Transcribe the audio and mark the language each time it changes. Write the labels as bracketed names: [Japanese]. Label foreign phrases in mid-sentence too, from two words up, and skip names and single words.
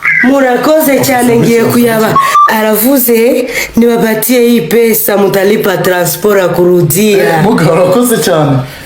[Kinyarwanda] Murakoze cyane ngiye kuyaba. [Swahili] Aravuze niwapatie hii pesa mtalipa transport ya kurudia. [Kinyarwanda] Muga urakoze cyane.